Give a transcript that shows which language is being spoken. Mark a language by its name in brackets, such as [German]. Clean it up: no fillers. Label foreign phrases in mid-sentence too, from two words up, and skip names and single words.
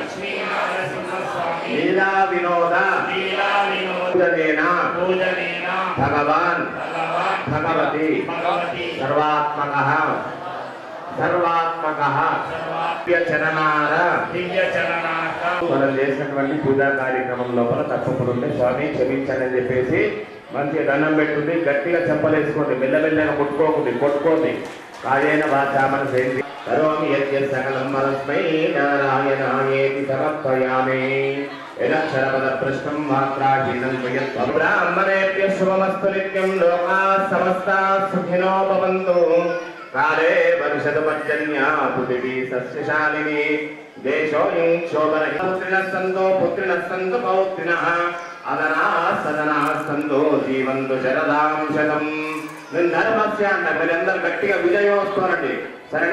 [Sanskrit] లీలా వినోద పూజనేన భగవాన్ భగవతి సర్వాత్మకః [Telugu] మనం చేసినటువంటి పూజా కార్యక్రమం లోపల తప్పకుండా ఉంటే స్వామి క్షమించండి అని చెప్పేసి మంచిగా దండం పెట్టుంది, గట్టిగా చెప్పలేసుకోండి, మెల్లమెల్లగా కొట్టుకోండి. [Sanskrit] కాయేన వాచా మనసేంద్రియ కరోమి యజ్ఞ సకలం మనస్మై నారాయణాయేతి సమర్పయామి యదక్షరపద ప్రశ్నం మాత్రాహీనం బ్రాహ్మణేభ్య శుభమస్తు నిత్యం లోకాః సమస్తాః సుఖినో భవంతు కాలే పరిషద పర్జన్యా పృథివీ సస్యశాలిని దేశోయం శోభనః పుత్రిణః పౌత్రిణః అదనాః సదనాః సంతో జీవంతు శరదాం శతం. [Telugu] నేను ధర్మస్య అంట, మీరందరూ గట్టిగా విజయం వస్తారండి, సరేనా?